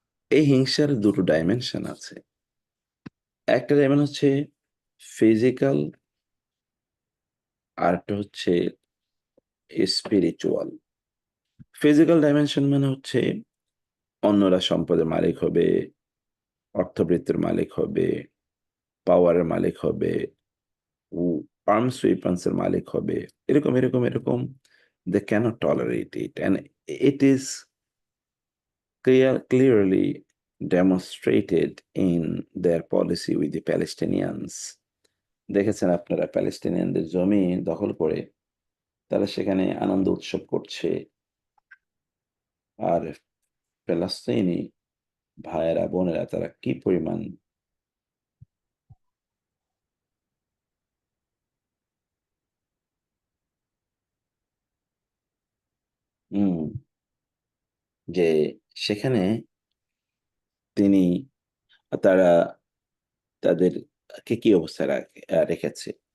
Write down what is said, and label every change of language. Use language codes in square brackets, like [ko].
[bn] এই হিংসার ২ টো ডাইমেনশন আছে। একটা ডাইমেনশন হচ্ছে ফিজিক্যাল, আরেকটা হচ্ছে স্পিরিচুয়াল। ফিজিক্যাল ডাইমেনশন মানে হচ্ছে অন্যরা সম্পদের মালিক হবে, অর্থবৃত্তির মালিক হবে, পাওয়ারের মালিক হবে, উ আর্মস ওয়েপন্স এর মালিক হবে। এরকম। [en] They cannot tolerate it, and it is clearly demonstrated in their policy with the Palestinians। [bn] দেখেছেন আপনারা প্যালেস্টিনিয়ানদের জমি দখল করে তারা সেখানে আনন্দ উৎসব করছে। আর ফিলিস্তিনি ভাইয়েরা, বোনেরা তারা কি পরিমাণ উম যে সেখানে তিনি তারা তাদেরকে কি অবস্থায় রেখেছে।